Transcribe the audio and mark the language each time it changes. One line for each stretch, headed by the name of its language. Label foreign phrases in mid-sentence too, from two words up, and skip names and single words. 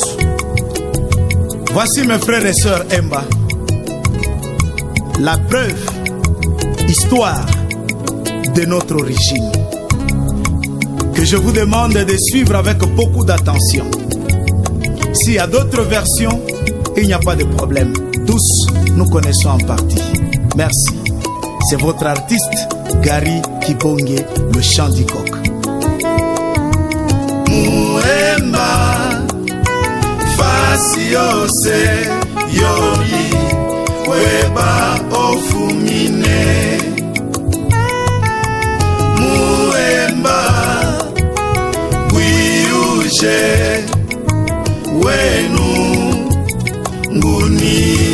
French: Voici mes frères et sœurs Emba, la preuve, histoire de notre origine, que je vous demande de suivre avec beaucoup d'attention. S'il y a d'autres versions, il n'y a pas de problème. Tous, nous connaissons en partie. Merci. C'est votre artiste, Gary Kibonge, le chant du coq.
Hemba: Muemba, fasi yose yori weba ofumine muemba gwiuje wenu nguni